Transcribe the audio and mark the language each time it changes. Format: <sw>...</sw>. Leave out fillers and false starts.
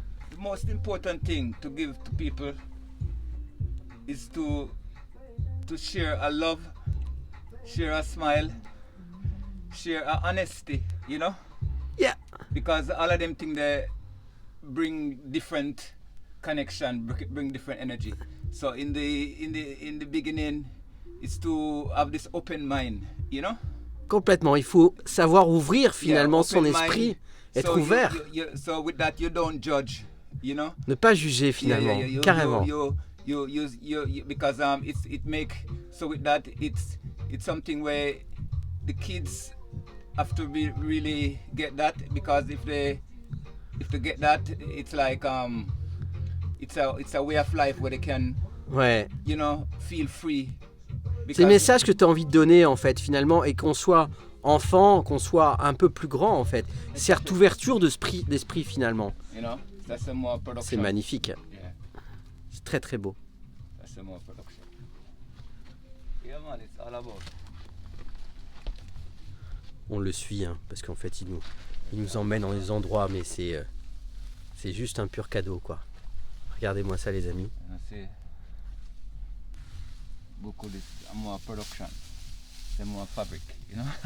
<en>The most important thing to give to people is to share a love, share a smile, share a honesty, you know? Yeah. Because all of them things they bring different connection, bring different energy. So in the beginning, it's to have this open mind, you know.</en> <fr>Complètement. Il faut savoir ouvrir finalement son esprit, être ouvert.</fr> <en>So with that, you don't judge, you know.</en> <fr>Ne pas juger finalement, carrément.</fr> <en>You because it make so with that it's something where the kids have to really get that, because if they get that, it's like it's a way of life where they can, you know, feel free.</en> <fr>C'est le message que tu as envie de donner en fait finalement, et qu'on soit enfant, qu'on soit un peu plus grand en fait, cette ouverture d'esprit finalement.</fr> <en>You know, that's a more production.</en> <fr>C'est magnifique.</fr> <en>Yeah.</en> <fr>C'est très très beau.</fr> <en>That's a more production. Yeah man, it's all about.</en> <fr>On le suit, hein, parce qu'en fait il nous emmène dans des endroits, mais c'est juste un pur cadeau quoi. Regardez-moi ça les amis. C'est beaucoup de</fr> <en>more production,</en> <fr>c'est</fr> <en>more fabric, you know.</en>